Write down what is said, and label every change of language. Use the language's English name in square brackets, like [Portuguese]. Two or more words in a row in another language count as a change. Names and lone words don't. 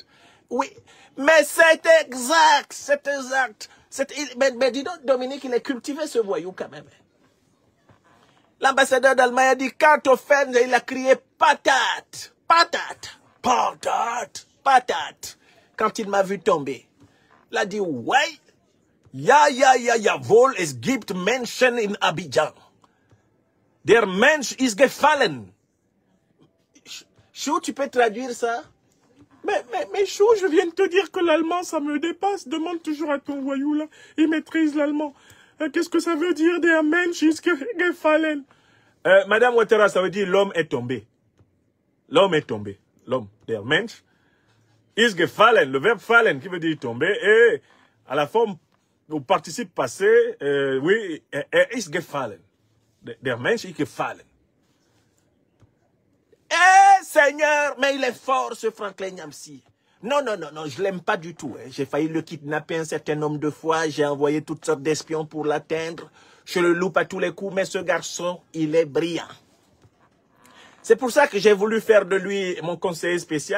[French] Oui, mais c'est exact, c'est exact. Mais dis donc, Dominique, il est cultivé ce voyou quand même. L'ambassadeur d'Allemagne a dit, quand on fait, il a crié patate, patate, patate, patate. Quand il m'a vu tomber, il a dit, ouais, [German] ja, wohl, es gibt Menschen in Abidjan. Der Mensch ist gefallen. [French] Chou, tu peux traduire ça? Mais Chou, je viens de te dire que l'allemand, ça me dépasse. Demande toujours à ton voyou, là. Il maîtrise l'allemand. Qu'est-ce que ça veut dire, [German] der Mensch ist gefallen? [French] Madame Ouattara, ça veut dire l'homme est tombé. L'homme est tombé. L'homme, [German] der Mensch ist gefallen. [French] Le verbe fallen qui veut dire tomber. Et à la forme, au participe passé, oui, [German] ist gefallen. Der Mensch ist gefallen. [French] Eh, Seigneur, mais il est fort, ce Franklin Nyamsi. Non, je l'aime pas du tout. Hein. J'ai failli le kidnapper un certain nombre de fois. J'ai envoyé toutes sortes d'espions pour l'atteindre. Je le loupe à tous les coups, mais ce garçon, il est brillant. C'est pour ça que j'ai voulu faire de lui mon conseiller spécial.